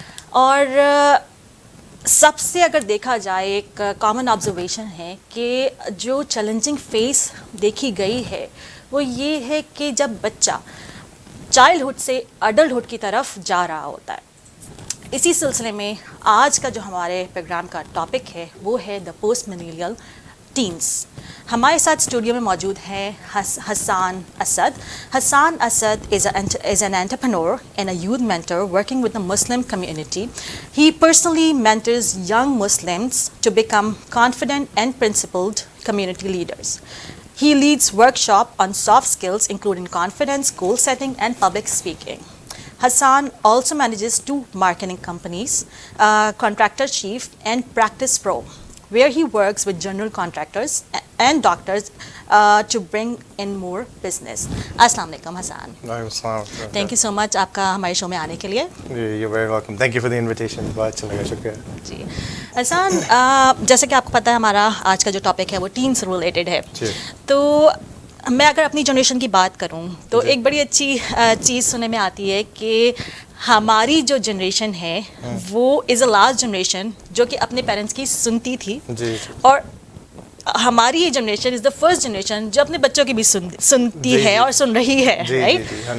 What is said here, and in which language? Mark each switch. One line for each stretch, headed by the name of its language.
Urdu: اور سب سے اگر دیکھا جائے ایک کامن آبزرویشن ہے کہ جو چیلنجنگ فیس دیکھی گئی ہے وہ یہ ہے کہ جب بچہ چائلڈہڈ سے اڈلٹہڈ کی طرف جا رہا ہوتا ہے. اسی سلسلے میں آج کا جو ہمارے پروگرام کا ٹاپک ہے وہ ہے دا پوسٹ ملینیل ٹینس. ہمارے ساتھ اسٹوڈیو میں موجود ہیں حسان اسد.
English: Hassan Asad is an entrepreneur and a youth mentor working with the Muslim community. He personally mentors young Muslims to become confident and principled community leaders. He leads workshops on soft skills including confidence, goal setting and public speaking. Hassan also manages 2 marketing companies, Contractor Chief and Practice Pro, where he works with general contractors and doctors to bring in more business. Assalamu alaikum Hassan. Thank you so much
Urdu: آپ کا ہمارے شو میں آنے کے لیے.
English: You're very welcome. Thank you for the invitation.
Urdu: بہت اچھا لگا, شکریہ. جی حسان, جیسے کہ آپ کو پتہ ہے ہمارا آج کا جو ٹاپک ہے وہ ٹین سے ریلیٹڈ ہے. تو میں اگر اپنی جنریشن کی بات کروں تو ایک بڑی اچھی چیز سننے میں آتی ہے کہ ہماری جو جنریشن ہے وہ
English: is a last generation
Urdu: جو کہ اپنے پیرنٹس کی سنتی تھی, اور ہماری یہ generation
English: is the first generation
Urdu: جو اپنے بچوں کی بھی سنتی ہے اور سن رہی ہے, رائٹ.